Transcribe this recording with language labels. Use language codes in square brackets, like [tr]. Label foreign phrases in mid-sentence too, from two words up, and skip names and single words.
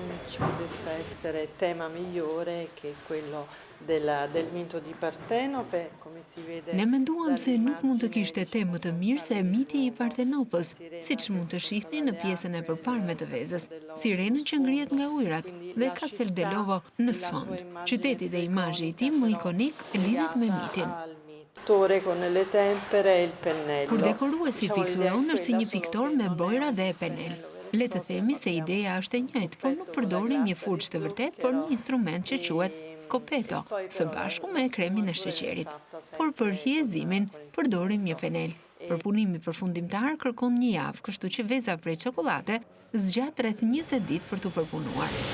[it] ci potesse essere tema migliore che quello del mito di Partenope, come si vede. [sq] Ne menduam se nuk mund të kishte temë më të mirë se miti i Partenopës, siç mund të shihni në pjesën e përparme të vezës, sirenën që ngrihet nga ujrat dhe Castel dell'Ovo në sfond. Qyteti dhe imazhi i tij më ikonik lidhet me mitin. [it] Con le tempere e il pennello. [sq] Kur dekoruesi pikturon është si një piktor me bojra dhe penel. Le të themi se ideja është e njëjtë, por nuk përdorim një furçë të vërtet, por një instrument që quhet copeto, së bashku me kremin e sheqerit. Por për hiezimin përdorim një penel. Përpunimi përfundimtar kërkon një javë, kështu që veza prej çokolade zgjat rreth 20 ditë për t'u përpunuar.